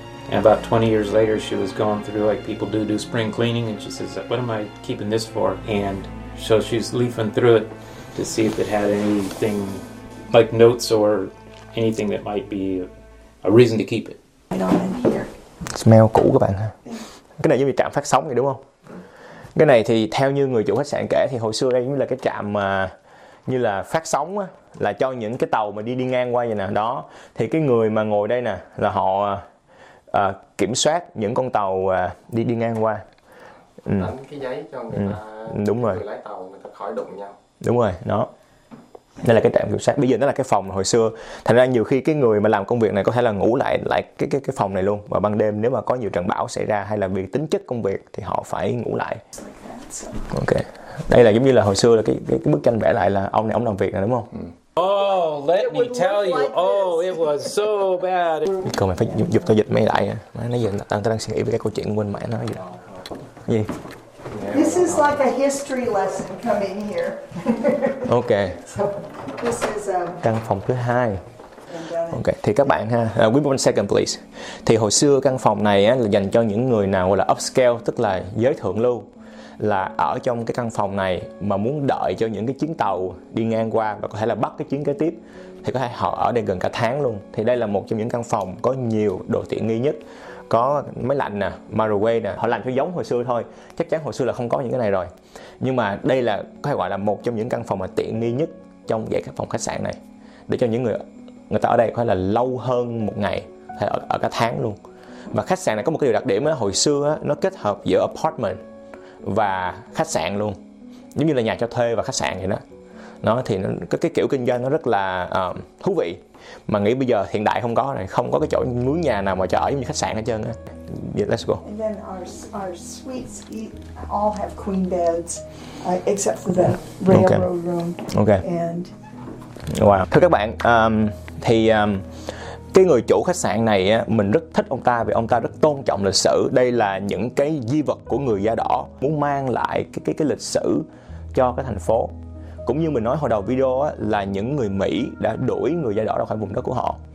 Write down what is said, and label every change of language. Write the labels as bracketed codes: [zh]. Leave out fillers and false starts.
[en] And about 20 years later, she was going through, like people do spring cleaning, and she says, what am I keeping this for? And so she's leafing through it to see if it had anything, like notes or anything that might be a reason to keep it. I don't want to hear. [vi] Smell cũ các bạn ha. Cái này giống như trạm phát sóng vậy đúng không? Cái này thì theo như người chủ khách sạn kể thì hồi xưa đây cũng là cái trạm mà như là phát sóng á, là cho những cái tàu mà đi ngang qua vậy nè. Đó thì cái người mà ngồi đây nè là họ kiểm soát những con tàu đi ngang qua. Đánh cái giấy cho người ta, đúng rồi, người lái tàu người ta khỏi đụng nhau. Đúng rồi, đó. Đây là cái trạm kiểm soát. Bây giờ nó là cái phòng hồi xưa. Thành ra nhiều khi cái người mà làm công việc này có thể là ngủ lại cái phòng này luôn. Và ban đêm nếu mà có nhiều trận bão xảy ra, hay là vì tính chất công việc thì họ phải ngủ lại. Ok. Đây là giống như là hồi xưa là cái bức tranh vẽ lại là ông này ông làm việc này đúng không? [en] Oh, let me tell you. Oh, it was so bad. [vi] Còn mày phải giúp tôi dịch mấy lại nè. Nãy giờ tao đang suy nghĩ về cái câu chuyện quên mẹ nó gì. Gì? [en] This is like a history lesson coming here. Ok. So, this is [vi] căn phòng thứ hai. Ok, thì các bạn ha, [en] with one second please. [vi] Thì hồi xưa căn phòng này á, là dành cho những người nào gọi là upscale, tức là giới thượng lưu, là ở trong cái căn phòng này mà muốn đợi cho những cái chuyến tàu đi ngang qua và có thể là bắt cái chuyến kế tiếp, thì có thể họ ở đây gần cả tháng luôn. Thì đây là một trong những căn phòng có nhiều đồ tiện nghi nhất, có máy lạnh nè, microwave nè, họ làm cho giống hồi xưa thôi, chắc chắn hồi xưa là không có những cái này rồi, nhưng mà đây là có thể gọi là một trong những căn phòng mà tiện nghi nhất trong dãy các phòng khách sạn này, để cho những người ta ở đây có thể là lâu hơn một ngày hay ở cả tháng luôn. Và khách sạn này có một cái điều đặc điểm đó, hồi xưa đó, nó kết hợp giữa apartment và khách sạn luôn, giống như là nhà cho thuê và khách sạn vậy đó. Nó thì nó, cái kiểu kinh doanh nó rất là thú vị, mà nghĩ bây giờ hiện đại không có này, không có cái chỗ mướn nhà nào mà cho ở giống như khách sạn hết trơn á. [en] Yeah, let's go. And then our suites all have queen beds except for the railroad okay. room. Okay. And [vi] wow. Thưa các bạn, thì cái người chủ khách sạn này á, mình rất thích ông ta vì ông ta rất tôn trọng lịch sử. Đây là những cái di vật của người da đỏ muốn mang lại cái lịch sử cho cái thành phố. Cũng như mình nói hồi đầu video á, là những người Mỹ đã đuổi người da đỏ ra khỏi vùng đất của họ.